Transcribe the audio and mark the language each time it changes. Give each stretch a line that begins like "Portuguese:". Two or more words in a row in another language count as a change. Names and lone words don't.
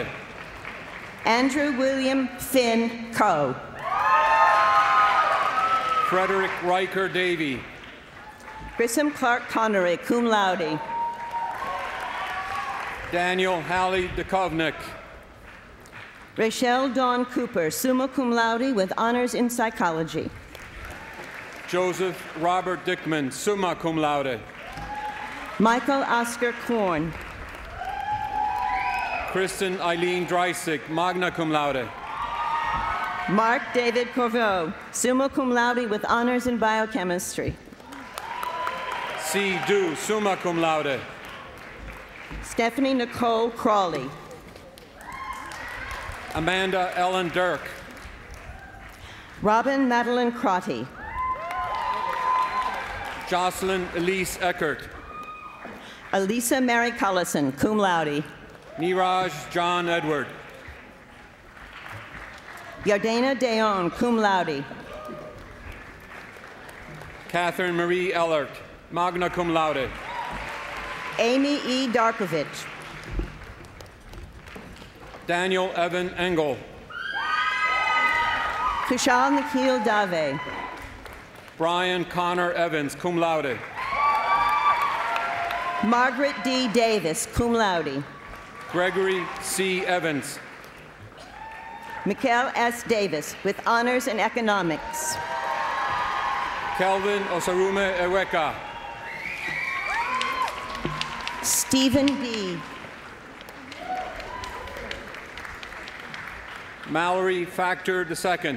English: Andrew William Finn Coe. Frederick Riker Davey. Grissom Clark Connery,
Latin: cum laude.
English: Daniel Halley Dukovnik. Rachelle Dawn Cooper,
Latin: summa cum laude
English: with honors in psychology. Joseph Robert Dickman,
Latin: summa cum laude.
English: Michael Oscar Korn. Kristen Eileen Dreisig,
Latin: magna cum laude.
English: Mark David Corveau,
Latin: summa cum laude
English: with honors in biochemistry. C. Du,
Latin: summa cum laude.
English: Stephanie Nicole Crawley. Amanda Ellen Dirk. Robin Madeline Crotty. Jocelyn Elise Eckert. Elisa Mary Collison,
Latin: cum laude.
English: Niraj John Edward. Yardena Deon,
Latin: cum laude.
English: Catherine Marie Ellert,
Latin: magna cum laude.
English: Amy E. Darkovich. Daniel Evan Engel. Kushal Nikhil Dave. Brian Connor Evans,
Latin: cum laude.
English: Margaret D. Davis,
Latin: cum laude.
English: Gregory C. Evans. Mikhail S. Davis, with honors in economics. Kelvin Osarume Eweka. Stephen D. Mallory Factor II.